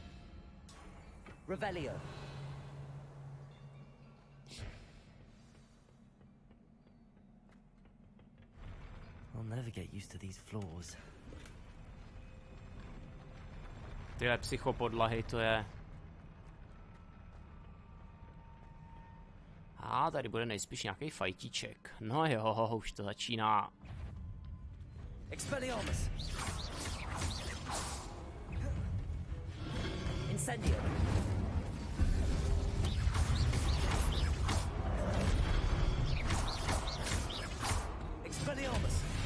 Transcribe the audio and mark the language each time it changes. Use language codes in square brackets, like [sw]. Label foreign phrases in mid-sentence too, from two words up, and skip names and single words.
[cs] Revelio. [en] never get used to these floors. [cs] Tyhle psychopodlahy, to je... A tady bude nejspíš nějaký fajtíček. No jo, už to začíná. Expelliarmus. Incendio. Expelliarmus.